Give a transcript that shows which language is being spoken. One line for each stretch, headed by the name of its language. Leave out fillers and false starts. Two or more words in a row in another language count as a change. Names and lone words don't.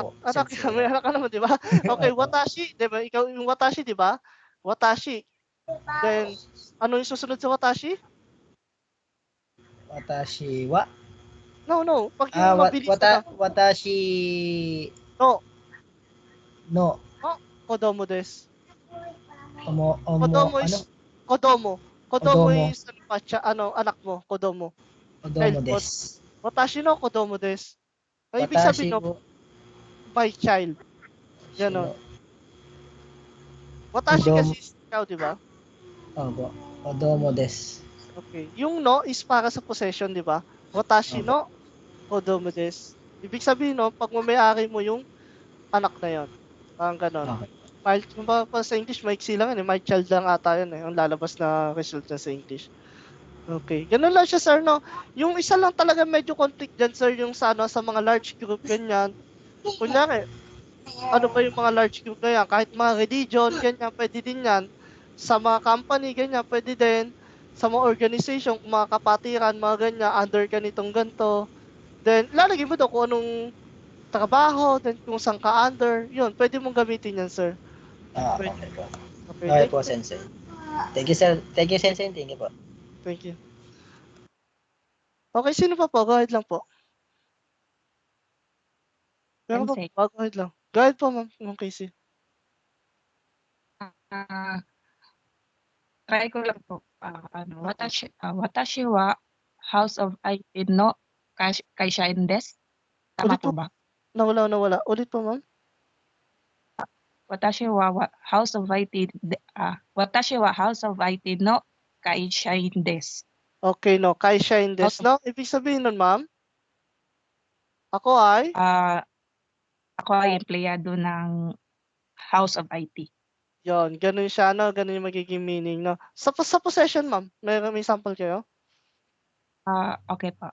Filipino: po. Anak Sensei. yan. May anak ka naman, di ba? Okay, Opo. watashi. Di ba? Ikaw yung watashi, di ba? Watashi. Then, ano yung susunod sa watashi?
Japanese: 私は.
Filipino: No. Pag yung mabilis na.
Japanese: Watashi
Filipino: No.
Japanese: no. 子供です. Kodomo
Filipino: is ano?
Japanese: Kodomo. Kodomo.
Filipino: Is anak mo.
Japanese: Kodomo. Kodomo
Filipino: Child mo.
Japanese: desu. 私の子供です.
Filipino: Ang ibig
Japanese: Watashi
Filipino: sabihin, no,
Japanese: wo
English: my child.
Filipino: Ganon. shino.
Japanese: Watashi Kodomo.
Filipino: kasi ikaw, di ba? Opo.
Japanese: 子供です.
Filipino: Okay. Yung no is para sa possession, di ba?
Japanese: 私の子供です.
Filipino: Ibig sabihin, no, pag may-ari mo yung anak na yon. Parang ganon. Okay. Kung ba sa English, maiksi lang yan.
English: My child
Filipino: lang ata yun. Ang lalabas na result na sa English. Okay. Ganun lang siya, sir, no? Yung isa lang talaga medyo conflict dyan, sir, yung sa mga
English: large group,
Filipino: ganyan. Kunyari, ano ba yung mga
English: large group
Filipino: na yan? Kahit mga religion, ganyan, pwede din yan. Sa mga company, ganyan, pwede din. Sa mga organization, mga kapatiran, mga ganyan, under ganitong ganito. Then, lalagay mo daw kung anong trabaho, then kung saan ka under, yun, pwede mong gamitin yan, sir. Okay po. Okay, Okay po,
English: Sensei. Thank you, sir. Thank you, Sensei. Thank you po. Thank you.
Filipino: Okay, sino pa po?
English: Go ahead
Filipino: lang po. Meron pa Sensei. po?
English: Go ahead
Filipino: lang.
English: Go ahead
Filipino: po, Ma'am Casey. Try ko lang po.
Japanese: 私は House of IT の会社員です.
Filipino: Tama Ulit po po. ba? Nawala. Ulit po, ma'am.
Japanese: 私は House of IT の会社員です. Okay, no. 会社員です,
Filipino: no? Ibig sabihin nun, ma'am? Ako ay? Ako ay empleyado ng House of IT. Yon, ganun siya, no? Ganun yung magiging meaning, no? Sa possession, ma'am, may sample kayo? Okay po.